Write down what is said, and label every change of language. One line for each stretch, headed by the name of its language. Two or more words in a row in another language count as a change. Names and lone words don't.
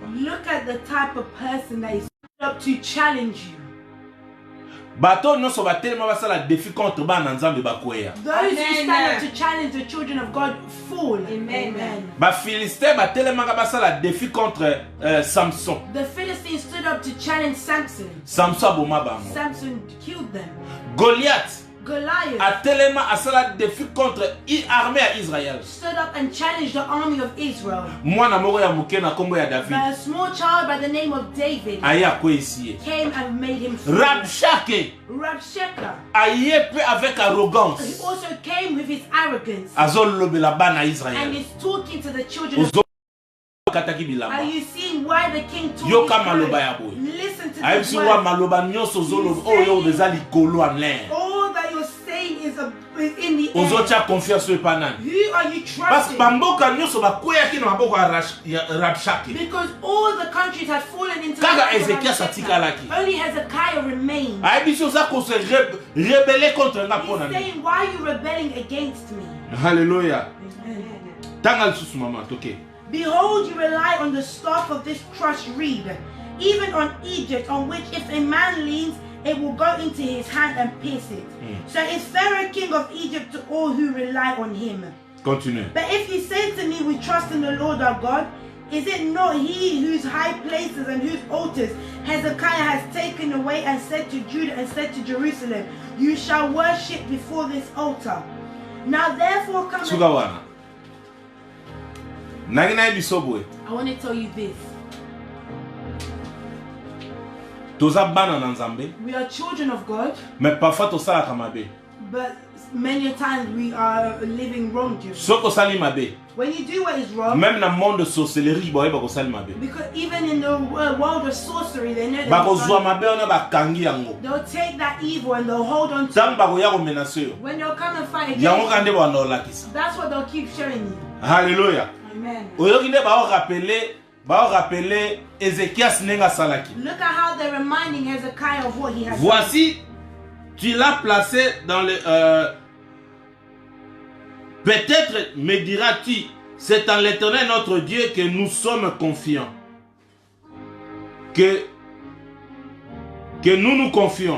English: Look at the type of person that is up to challenge you.
Lingala: Bateau non so batelema basala
French: défi contre
Lingala: bana nzambe bakweya.
English: Those who Amen. stand up to challenge the children of God fall. Amen.
Lingala: Ba Philistin batelema basala
French: défi contre
Lingala: Samson.
English: The Philistines stood up to challenge Samson.
Lingala: Samson aboma bango.
English: Samson killed them. Goliath Goliath
Lingala: atelema asala
French: défi contre armée à Israël.
English: stood up and challenged the army of Israel.
Lingala: Mwana moko ya muke na kombo ya David.
English: But a small child by the name of David
Lingala: Aya ko ici.
English: came and made him fall. Rabshake Rabshakeh.
French: aye peu avec
English: He arrogance. also came with his arrogance
Lingala: Azolobela bana
English: and Israël. is talking to the children of
Lingala: Ozo kataki
English: Are
Lingala: bilamba.
English: you seeing why the king told
Lingala: Yoka
English: his
Lingala: maloba
English: words?
Lingala: ya boy.
English: Listen to
Lingala: Aye
English: the
Lingala: si wa
English: words.
Lingala: maloba nyonso zolo oyo beza likolo
French: en l'air.
English: All that you're saying is in the air.
Lingala: Ozotia confiance e panani.
English: Who are you
French: Parce que
English: trusting?
Lingala: bamboka nyonso bakweyaki na maboko ya Rabshake.
English: Because all the countries had fallen into
Lingala: Kaka
English: the hands of Ezekias Rabshakeh.
Lingala: atikalaki.
English: Only Hezekiah remained.
Lingala: Aye biso oza ko
French: se rebeller contre
Lingala: nga
English: He's
Lingala: pona ni.
English: saying, why are you rebelling against me?
Lingala: Hallelujah. Tanga lisusu mama toke.
English: Behold, you rely on the staff of this crushed reed, even on Egypt, on which if a man leans, it will go into his hand and pierce it. So is Pharaoh king of Egypt to all who rely on him. Continue. But if you say to me, we trust in the Lord our God, is it not he whose high places and whose altars Hezekiah has taken away and said to Judah and said to Jerusalem, you shall worship before this altar? Now therefore come and...
Lingala: Sugawana. Nagina biso boy.
English: I want to tell you this.
Lingala: Toza bana na Nzambe,
English: We are children of God,
French: mais parfois
Lingala: tosalaka mabe.
English: but many times we are living wrong.
Lingala: Soko osali mabe,
English: When you do what is wrong,
Lingala: même na
French: monde de sorcellerie
Lingala: boyeba kosali mabe.
English: because even in the world of sorcery, they know that
Lingala: Bakozwa mabe wana bakangi yango.
English: they'll take that evil and they'll hold on to
Lingala: Ntango
English: it.
Lingala: bakoya komenace yo.
English: When they'll come and fight
Lingala: Yango
English: against you,
Lingala: kande banda olakisa.
English: that's what they'll keep showing you. Hallelujah. Amen.
Lingala: Oyoki nde rappeler Ézéchias nenga salaki.
English: Look at how they're reminding Hezekiah of what he has done.
French: Voici, tu l'as placé dans le... Peut-être me diras-tu, c'est en l'Éternel notre Dieu que nous sommes confiants. Que nous nous confions.